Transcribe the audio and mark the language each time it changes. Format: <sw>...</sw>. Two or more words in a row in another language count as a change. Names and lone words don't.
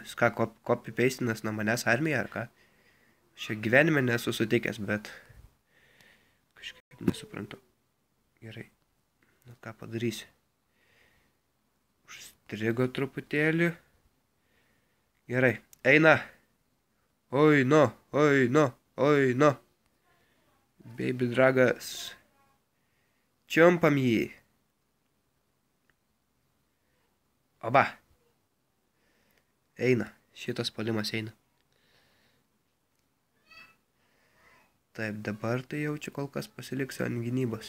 <lt>Jis ką, copy-pastinas nuo manęs armiją ar ką? Šio gyvenime nesu sutikęs, bet kažkaip nesuprantu. Gerai. Nu ką padarysi? Užstrigo truputėlį. Gerai. Eina. Oi, no, oi, no, oi, no. Baby dragas. Čiumpam jį. Oba. Eina. Šitas puolimas eina. Taip, dabar tai jaučiu kol kas pasiliksiu ant gynybos.</lt>